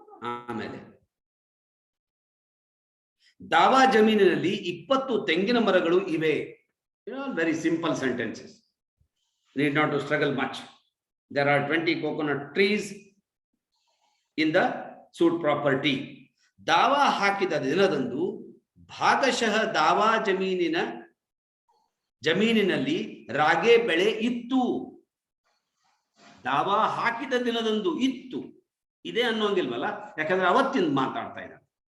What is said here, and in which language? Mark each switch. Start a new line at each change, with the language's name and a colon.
Kannada: ಆಮೇಲೆ ದಾವಾ ಜಮೀನಿನಲ್ಲಿ 20 ತೆಂಗಿನ ಮರಗಳು ಇವೆ.
English: Very simple sentences, need not to struggle much. There are 20 coconut trees in the suit property.
Kannada: ದಾವಾ ಹಾಕಿದ ದಿನದಂದು ಭಾಗಶಃ ದಾವಾ ಜಮೀನಿನಲ್ಲಿ ರಾಗೆ ಬೆಳೆ ಇತ್ತು. ದಾವಾ ಹಾಕಿದ ದಿನದಂದು ಇತ್ತು, ಇದೆ ಅನ್ನೋಂಗಿಲ್ವಲ್ಲ, ಯಾಕಂದ್ರೆ ಅವತ್ತಿಂದ ಮಾತಾಡ್ತಾ ಇದ್ದಾರೆ.